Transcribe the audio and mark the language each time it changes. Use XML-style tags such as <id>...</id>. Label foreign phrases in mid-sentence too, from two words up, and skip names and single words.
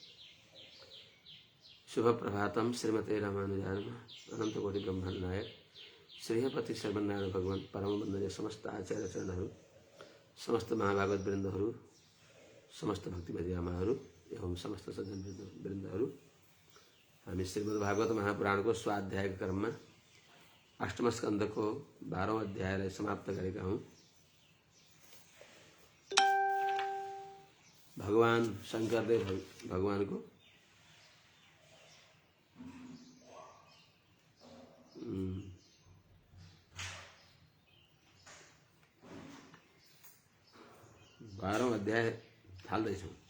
<sa>शुभ प्रभातम श्रीमते रामानुजाय नमः।</sa> <ne>अनंत कोटि ब्रह्मांड नायक श्रीपति शर्मनारायण भगवान परम वंदनीय समस्त आचार्य चरणहरू, समस्त महाभागवत वृन्दहरू, समस्त भक्तिमती आमाहरू एवं समस्त सज्जन वृन्दहरू। हामी श्रीमद् भागवत महापुराणको स्वाध्यायको क्रममा अष्टम स्कन्धको 12औं अध्यायलाई समाप्त गरेका हौं। भगवान शंकरले भगवानको बाह्रौं अध्याय थाल्दैछौँ।</ne>